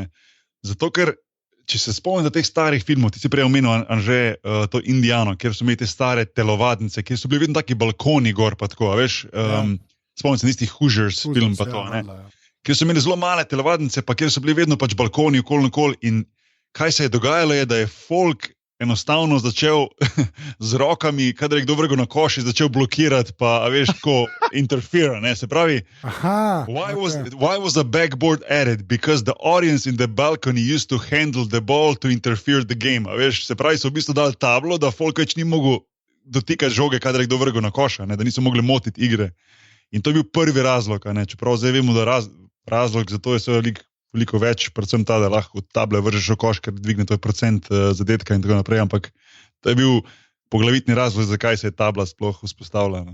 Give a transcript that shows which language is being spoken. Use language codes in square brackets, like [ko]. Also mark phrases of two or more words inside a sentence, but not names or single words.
[sl] Zato, ker, če se spomnim teh starih filmov, ti si prej omenil, Anže, to Indiano, kjer so imeli te stare telovadnice, kjer so bili vedno taki balkoni gor, pa tako, veš, spomnim se nistih Hoosiers film, pa to, ne. Kjer so imeli zelo male telovadnice, pa kjer so bili vedno pač balkoni okoli in kaj se je dogajalo je, da je folk enostavno začel z rokami, kadar je kdo vrgel na koš, začel blokirati, pa veš, tako interfere, ne, se pravi, [en] why was the backboard added? Because the audience in the balcony used to handle the ball to interfere the game, [sl] a veš, se pravi, so v bistvu dali tablo, da folk več ni mogel dotikati žoge, kadar je kdo vrgel na koša, ne, da niso mogli motiti igre. In to je bil prvi razlog, ne, čeprav zdaj vemo, da razlog za to je veliko več, predvsem ta, da lahko table vržeš v koš, ker dvigne tvoj procent zadetka in tako naprej, ampak to je bil poglavitni razlog, zakaj se je tabla sploh vzpostavljala.